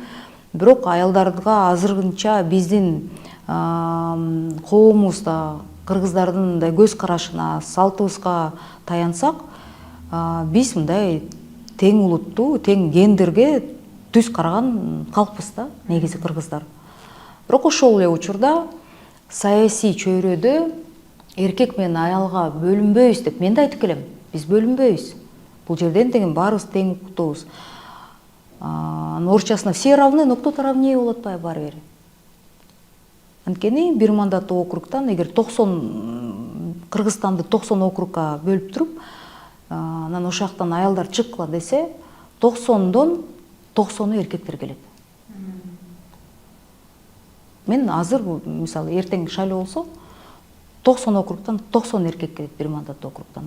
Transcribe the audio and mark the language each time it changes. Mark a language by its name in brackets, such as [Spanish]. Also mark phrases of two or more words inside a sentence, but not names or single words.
[Kyrgyz] Бирок аялдарга азырынча биздин коомубузда кыргыздардын мындай көз карашына, салтыбызга таянсак, биз мындай тең улуттуу, тең гендерге түз караган калкпыз да, негизи кыргыздар. Бирок ошол эле учурда саясий чөйрөдө эркек менен аялга бөлүнбөйбүз деп мен да айтып келем. Биз бөлүнбөйбүз. Бул жерден деген баарыбыз тең укуктуубуз. Орусчасына [Russian] все равны, но кто-то равнее [Kyrgyz] болуп атпайбы баары бир. Анткени бир мандаттуу округтан эгер 90 Кыргызстанды 90 округга бөлүп туруп, анан ошол жактан аялдар чыккыла десе, 90дон 90 эркектер келет. Мен азыр мисалы эртең шайлоо болсо 90 округтан 90 эркек келет, бир мандаттуу округтан.